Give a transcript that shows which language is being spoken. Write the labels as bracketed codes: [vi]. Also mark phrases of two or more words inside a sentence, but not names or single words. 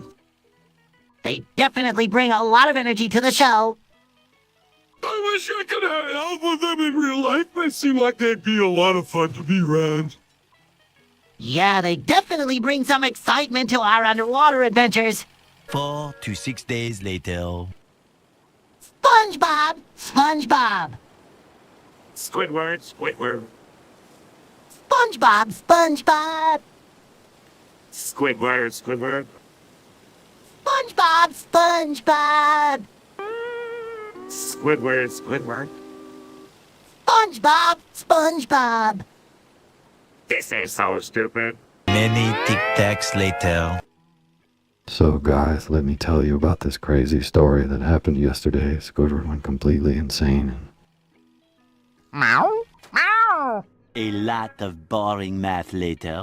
[en] They definitely bring a lot of energy to the show. I wish I could hang out with them in real life. They seem like they'd be a lot of fun to be around. Yeah, they definitely bring some excitement to our underwater adventures. 4 to 6 days later. SpongeBob! SpongeBob! Squidward, Squidward. SpongeBob! SpongeBob! Squidward, Squidward. SpongeBob! SpongeBob! Squidward, Squidward. SpongeBob! SpongeBob! This is so stupid. Many tic-tacs later. So guys, let me tell you about this crazy story that happened yesterday. Squidward went completely insane and Meow, meow. A lot of boring math later.